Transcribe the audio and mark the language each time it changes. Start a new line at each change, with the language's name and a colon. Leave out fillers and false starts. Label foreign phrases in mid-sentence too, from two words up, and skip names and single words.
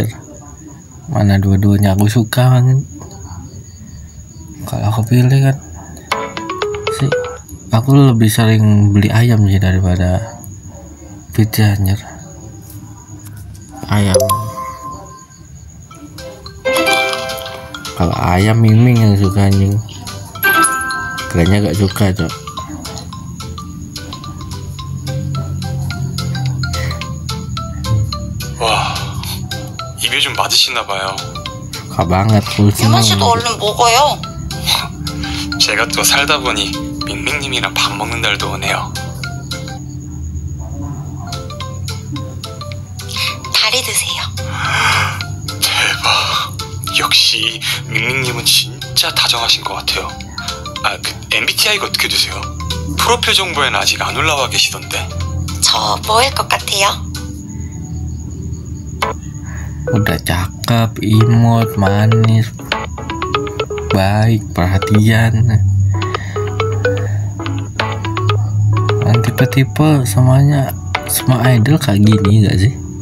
Indonesian: Mana dua-duanya aku suka banget. Kalau aku pilih kan sih, aku lebih sering beli ayam sih daripada pizza anjir. Ayam. Kalau ayam Miming yang suka anjing. Kayaknya gak suka, Cok.
Korean: 와, 입에 좀 맞으시나 봐요.
Indonesian: Suka banget pulsnya.
Korean: 유만 씨도 얼른 먹어요. 제가 또 살다 보니 밍밍님이랑 밥 먹는 날도 오네요. 다리 드세요. 대박. 역시 밍밍님은 진짜 다정하신 것 같아요. 그 MBTI가 어떻게 되세요? 프로필 정보에는 아직 안 올라와 계시던데. 저 뭐일 것 같아요?
Indonesian: Udah cakep, imut, manis, baik, perhatian. Dan tipe-tipe semuanya, semua idol kayak gini gak sih?